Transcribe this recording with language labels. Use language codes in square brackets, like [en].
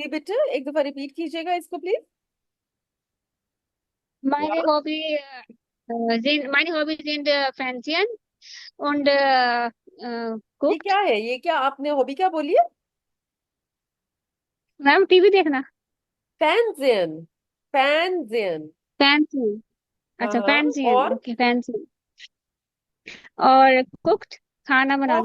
[hi] जी bitte एक दफा repeat कीजिएगा इसको प्लीज। [de] meine [hi] या [de] Meine Hobbys sind Fernsehen und [hi] ये क्या [en] cooked. [hi] है, ये क्या आपने हॉबी क्या बोली है? मैम टीवी देखना फैंजियन, फैंजियन। फैंसी अच्छा हाँ, फैंसियन और ओके फैंसी और कुक्ड खाना बनाना